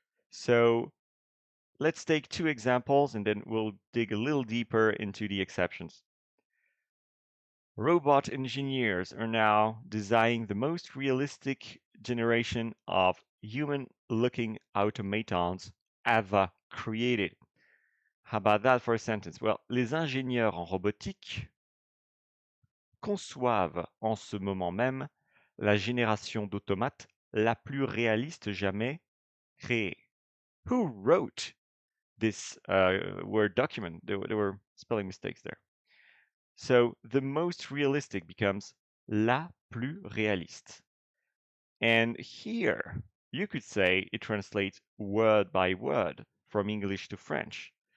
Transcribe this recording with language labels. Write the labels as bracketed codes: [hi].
[en] So let's take two examples and then we'll dig a little deeper into the exceptions. Robot engineers are now designing the most realistic generation of human-looking automatons ever created. How about that for a sentence? Well, [fr] les ingénieurs en robotique conçoivent en ce moment même la génération d'automates la plus réaliste jamais créée. [en] Who wrote this Word document? There were spelling mistakes there. So the most realistic becomes [fr] la plus réaliste. [en] And here you could say it translates word by word from English to French.